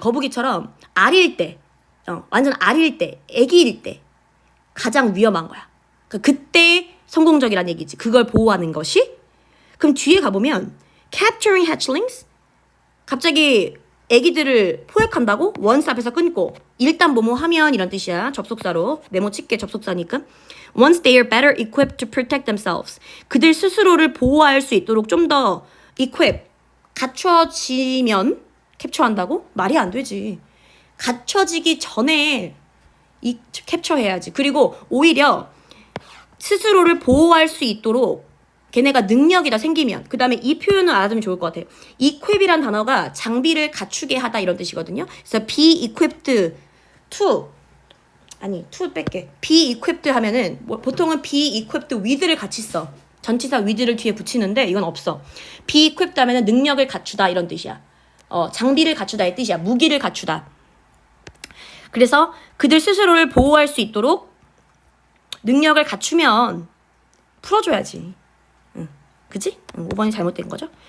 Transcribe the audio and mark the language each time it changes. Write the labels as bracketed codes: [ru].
[ko] 거북이처럼 알일 때, 완전 알일 때, 애기일 때 가장 위험한 거야. 그때 성공적이란 얘기지. 그걸 보호하는 것이. 그럼 뒤에 가보면 [en] capturing hatchlings [ko] 갑자기 애기들을 포획한다고? once 앞에서 끊고 일단 뭐뭐 하면 이런 뜻이야. 접속사로. 네모 칠게 접속사니까. [en] once they are better equipped to protect themselves. [ko] 그들 스스로를 보호할 수 있도록 좀 더 equip, 갖춰지면 캡처한다고? 말이 안 되지. 갖춰지기 전에 캡처해야지. 그리고 오히려 스스로를 보호할 수 있도록 걔네가 능력이 다 생기면 그 다음에 이 표현을 알아두면 좋을 것 같아요. equip이란 단어가 장비를 갖추게 하다 이런 뜻이거든요. 그래서 be equipped to 뺄게. be equipped 하면은 보통은 be equipped with를 같이 써. 전치사 with를 뒤에 붙이는데 이건 없어. be equipped 하면은 능력을 갖추다 이런 뜻이야. 장비를 갖추다의 뜻이야. 무기를 갖추다. 그래서 그들 스스로를 보호할 수 있도록 능력을 갖추면 풀어줘야지. 그치? 5번이 잘못된 거죠?